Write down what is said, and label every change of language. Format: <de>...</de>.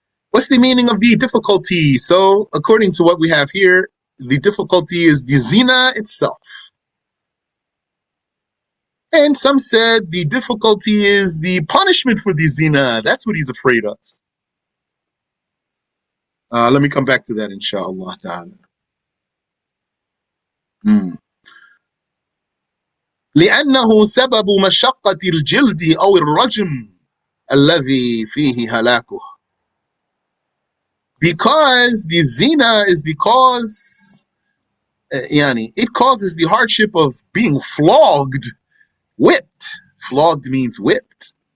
<en>What's the meaning of the difficulty? So according to what we have here, the difficulty is the zina itself. And some said the difficulty is the punishment for the zina. That's what he's afraid of. Let me come back to that, inshallah ta'ala.</en> <ar>لأنه سبب مشقة الجلد أو الرجم الذي فيه هلاكه.</ar> <en>Because the zina is the cause, it causes the hardship of being flogged, whipped. Flogged means whipped.</en>